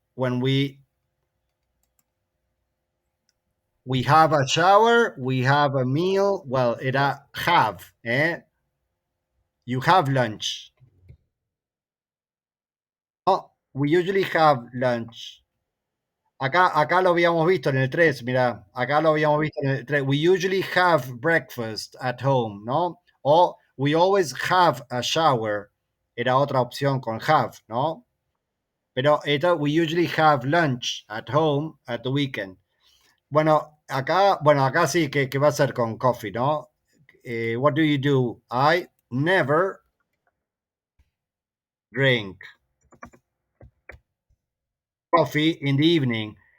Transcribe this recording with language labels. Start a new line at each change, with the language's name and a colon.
English: When we have a shower, we have a meal. Well,
Spanish: era
English: have, ¿eh? You have lunch. Oh, we usually have lunch.
Spanish: Acá lo habíamos visto en el 3, mira, acá lo habíamos visto en el 3.
English: We usually have breakfast at home, ¿no?
Spanish: O
English: we always have a shower.
Spanish: Era otra opción con
English: have,
Spanish: ¿no? Pero
English: we usually have lunch at home at the weekend.
Spanish: Bueno, acá sí que va a ser con
English: coffee,
Spanish: ¿no?
English: What do you do? I never drink coffee in the evening.